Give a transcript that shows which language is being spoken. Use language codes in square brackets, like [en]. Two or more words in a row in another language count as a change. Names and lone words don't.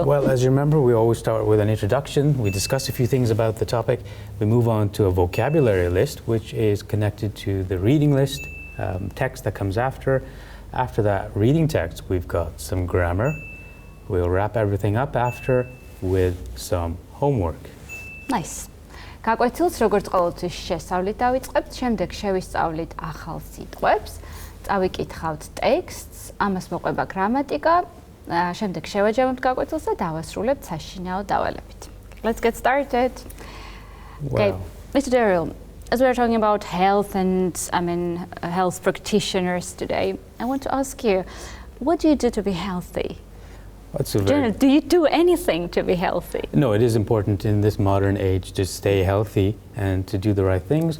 [en] Well, as you remember, we always start with an introduction. We discuss a few things about the topic. We move on to a vocabulary list, which is connected to the reading list, text that comes after. After that reading text, we've got some grammar. We'll wrap everything up after with some homework. Nice. [ka] გაკვეთილს როგორც ყოველთვის შესწავლით დავიწყებთ, შემდეგ შევისწავლით ახალ სიტყვებს, წავიკითხავთ ტექსტს, ამას მოყვება გრამატიკა, შემდეგ შევაჯამებთ გაკვეთილს და დავასრულებთ საშინაო დავალებით. [en] Let's get started. Okay, Mr. Daryl, as we're talking about health and health practitioners today, I want to ask you, what do you do to be healthy? Do you do anything to be healthy? No, it is important in this modern age to stay healthy and to do the right things.